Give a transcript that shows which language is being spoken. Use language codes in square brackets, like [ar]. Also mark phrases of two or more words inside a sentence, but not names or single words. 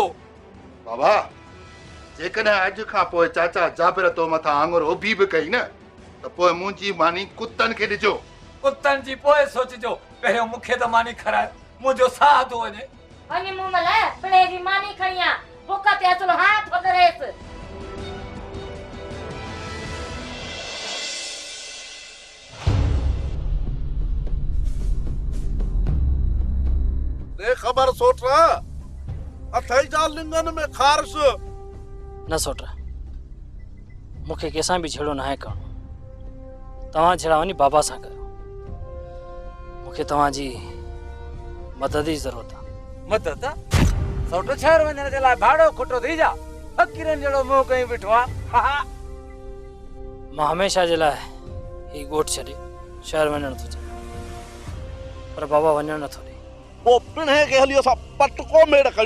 [sd] बाबा जेकॾहिं अॼु खां पोइ चाचा जाबिर तो मथां आङुर उभी बि कई न त पोइ मुंहिंजी मानी कुतनि खे ॾिजो। कुतनि जी पोइ सोचिजो, पहिरियों मूंखे त मानी खाराए, मुंहिंजो साह थो वञे। वञी मूं मल पिणे जी मानी खणी आ, बुख ते असुल हाथ वधरेसि। दे खबर सोटरा अथई जा लिंगन में खारस न सोटरा मूंखे कंहिंसां बि छेड़ो न आहे करणो। तव्हां छेड़ा वञी बाबा सां कयो। मूंखे तव्हांजी मदद जी जरूरत है। मदद सौट शहर वञण जे लाइ भाड़ो खुटो थी जा फ़कीरनि जहिड़ो मुंहुं कई बीठो आहे। मां हमेशा जे लाइ ही ॻोठ छॾे शहर वञणु थो चाहियां, पर बाबा वञणु नथो ॾे। पोइ पिणे खे हली असां पटको मेड़ कयूं।